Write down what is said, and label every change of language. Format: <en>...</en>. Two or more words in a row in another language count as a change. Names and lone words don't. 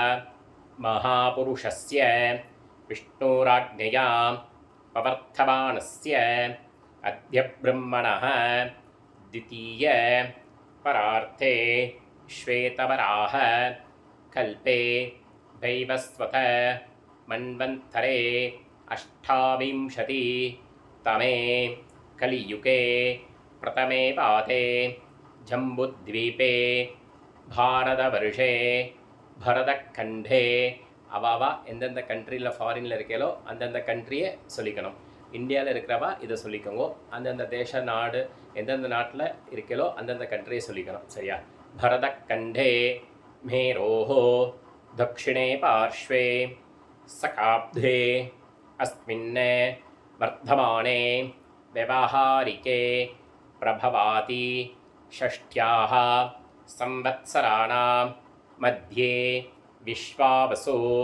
<sa>महापुरुषस्य विष्णुराज्ञया पवर्तमानस्य अद्य ब्रह्मणः द्वितीय परार्थे श्वेतवराह कल्पे वैवस्वत मन्वन्तरे अष्टाविंशति तमे कलियुगे प्रथमे पादे जम्बुद्वीपे भारतवर्षे भरतखण्डे</sa> <ta>அவாவா எந்தெந்த கண்ட்ரியில் ஃபாரினில் இருக்கீங்களோ அந்தந்த கண்ட்ரியை சொல்லிக்கணும். இந்தியாவில் இருக்கிறவா இதை சொல்லிக்கோங்க. அந்தந்த தேச நாடு எந்தெந்த நாட்டில் இருக்கீங்களோ அந்தந்த கண்ட்ரியை சொல்லிக்கணும். சரியா?</ta> <sa>भरतखण्डे मेरोः दक्षिणे पार्श्वे सकाब्धे अस्मिन् वर्धमाने व्यवहारिके प्रभवाति षष्ट्याः संवत्सराणां मध्ये विश्वावसु</sa>